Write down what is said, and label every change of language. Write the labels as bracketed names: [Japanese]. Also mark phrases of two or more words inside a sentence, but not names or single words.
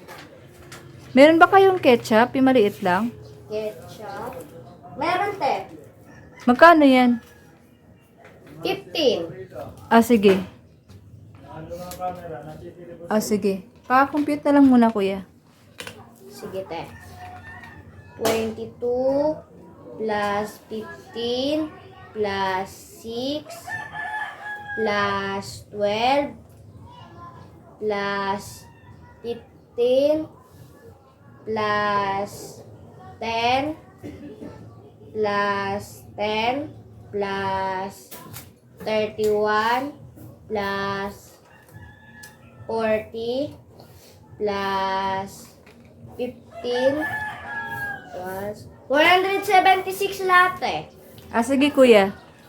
[Filipino] Meron ba kayong ketchup? Yung maliit lang? Ketchup? Meron, te. Magkano yan? 15. Ah, sige. Ah, sige. Paka-compute na lang muna, kuya. Sige, te. 22 plus 15 plus 6 plus 12 plus 15 plus 10 plus 10 plus 31 plus 40 plus 15 plus 176 lahat eh. Ah, sige, kuya.